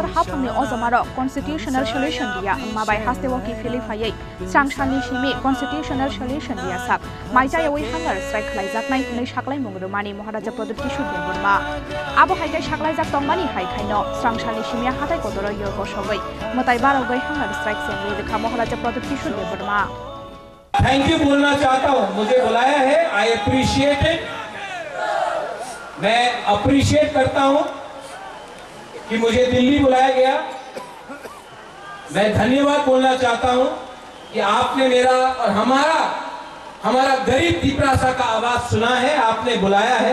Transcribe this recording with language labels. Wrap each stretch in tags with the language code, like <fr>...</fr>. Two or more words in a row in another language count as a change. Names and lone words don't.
<trp>हाफांनि अजमारो</trp> <en>constitutional solution</en> <trp>दिया माबाय हास्तेवकी फिलिफायै स्रांसालनि सिमी</trp> <en>constitutional solution</en> <trp>दिया साब माइजायावै</trp> <en>hunger strike</en> <trp>खालायजाकनाय नै साख्लाय मुंग्रोमानि महाराजा प्रदोत किशोर देबबर्मा आबो हायगाय साख्लायजाक तंमानि हायखायनो स्रांसालनि सिमिया हाथाय कतरो यग सगै मताय बारगै</trp> <en>hunger strike</en> <trp>सेंगरि रेखा महाराजा प्रदोत किशोर देबबर्मा</trp> <en>thank you</en> <hi>बोलना चाहता हूं। मुझे बुलाया है,</hi> <en>I appreciate it.</en> <hi>मैं अप्रिशिएट करता हूं कि मुझे दिल्ली बुलाया गया। मैं धन्यवाद बोलना चाहता हूं कि आपने मेरा और हमारा गरीब तिपरासा का आवाज सुना है, आपने बुलाया है।</hi>